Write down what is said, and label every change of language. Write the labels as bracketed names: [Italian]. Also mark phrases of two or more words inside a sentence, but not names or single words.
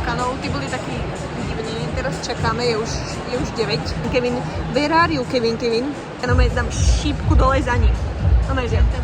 [Slovak] auty boli taký divný, teraz čakáme, je už 9. [English] Kevin, where are you, Kevin? [Slovak] Ja dám šípku dole za ním. Že